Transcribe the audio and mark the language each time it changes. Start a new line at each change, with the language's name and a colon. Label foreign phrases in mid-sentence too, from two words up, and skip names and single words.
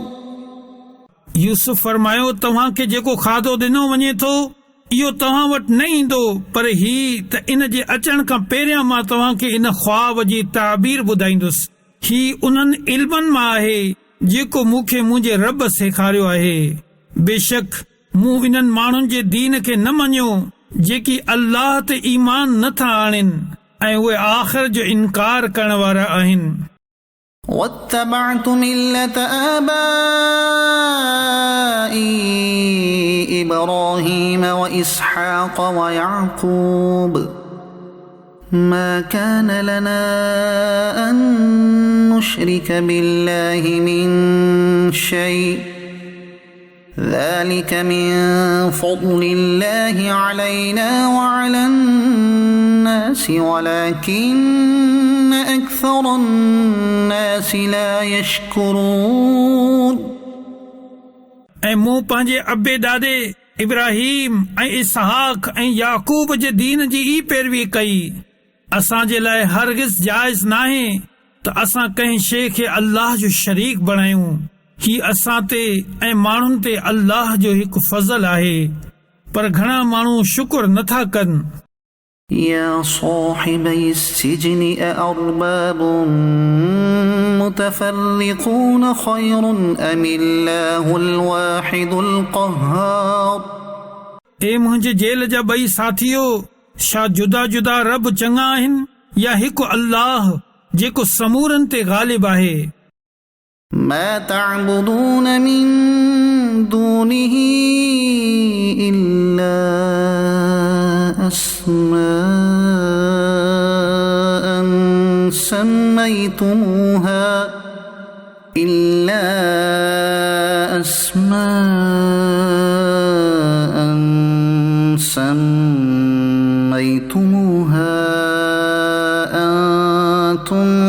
Sindhi: यूसुफ फरमायो, तव्हां खे जेको खाधो ॾिनो वञे थो इहो तव्हां वटि न ईंदो, पर ही त इन जे अचण खां पहिरियां मां तव्हां खे इन ख्वाब जी ताबीर ॿुधाईंदुसि। ही उन्हनि इल्मनि मां आहे जेको मूंखे मुंहिंजे रब सेखारियो आहे। बेशक मूं इन्हनि माण्हुनि जे दीन खे न मञियो जेकी अल्लाह ते ईमान नथा आणनि ऐं उहे आख़िर जो इनकार करण वारा आहिनि।
Arabic: واتبعت ملة آبائي إبراهيم وإسحاق ويعقوب ما كان لنا أن نشرك بالله من شيء ذلك من فضل الله علينا وعلى الناس ولكن أكثر الناس لا يشكرون।
Sindhi: ऐं मूं पंहिंजे अबे ॾाॾे इब्राहिम ऐं इसहाक ऐं याकूब जे दीन जी ई पैरवी कई। असांजे लाइ हरगिज़ जाइज़ नाहे त असां कंहिं शइ खे अल्लाह जो शरीक बणायूं। ही असां ते ऐं माण्हुनि ते अल्लाह जो हिकु फज़ल आहे, पर घणा माण्हू शुक्र नथा कनि।
Arabic: يا صاحبي السجن أأرباب متفرقون خير أم الله الواحد القهار।
Sindhi: ए मुंहिंजे जेल जा ॿई साथियो, छा जुदा जुदा रब चङा आहिनि या हिकु अल्लाह जेको समूरनि ते ग़ालिब आहे।
Arabic: ما تعبدون من دونه إلا أسماء سميتموها أنتم